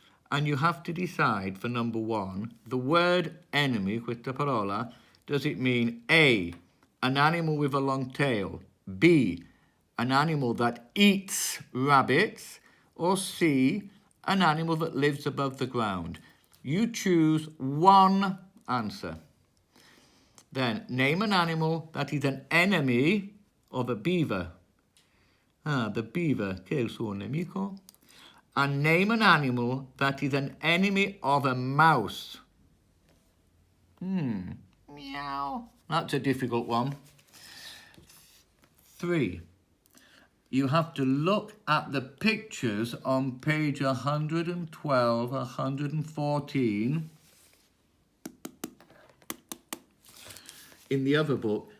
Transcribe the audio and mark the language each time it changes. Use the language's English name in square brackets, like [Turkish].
[English] And you have to decide for number 1, the word enemy, [Italian] questa parola, [English] does it mean A, an animal with a long tail, B, an animal that eats rabbits, or C, an animal that lives above the ground? You choose one answer. Then name an animal that is an enemy of a beaver. Ah, the beaver, [Italian] che è il suo nemico? [English] And name an animal that is an enemy of a mouse. Meow. That's a difficult one. 3. You have to look at the pictures on page 112, 114 in the other book.